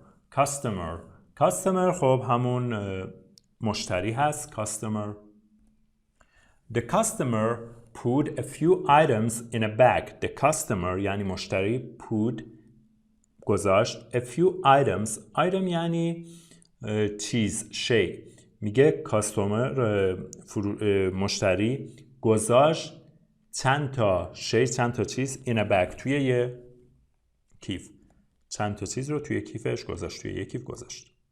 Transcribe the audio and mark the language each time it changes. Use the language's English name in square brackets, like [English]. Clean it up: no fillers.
[Persian] customer خب همون مشتری هست. [English] customer. The customer put a few items in a bag. The customer [Persian] یعنی مشتری put گذاشت [English] a few item [Persian] یعنی چیز، شی. میگه customer مشتری گذاشت چند تا شی، چند تا چیز [English] in a bag [Persian] توی یه کیف. چند تا چیز رو توی کیفش گذاشت، توی یه کیف گذاشت.